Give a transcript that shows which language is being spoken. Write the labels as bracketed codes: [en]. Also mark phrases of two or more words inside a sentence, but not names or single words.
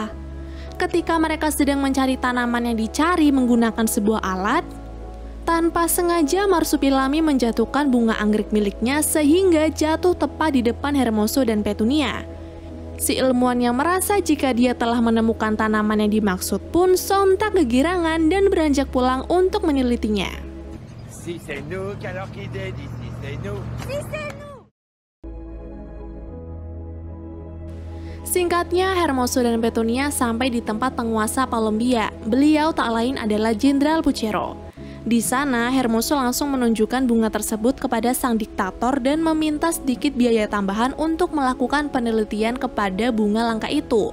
[id] Ketika mereka sedang mencari tanaman yang dicari menggunakan sebuah alat, tanpa sengaja Marsupilami menjatuhkan bunga anggrek miliknya sehingga jatuh tepat di depan Hermoso dan Petunia. Si ilmuwan yang merasa jika dia telah menemukan tanaman yang dimaksud pun sontak kegirangan dan beranjak pulang untuk menelitinya. [fr] Si c'est nous, alors qu'il dit si c'est nous. Si c'est nous. [id] Singkatnya, Hermoso dan Petunia sampai di tempat penguasa Columbia. Beliau tak lain adalah Jenderal Puchero. Di sana, Hermoso langsung menunjukkan bunga tersebut kepada sang diktator dan meminta sedikit biaya tambahan untuk melakukan penelitian kepada bunga langka itu.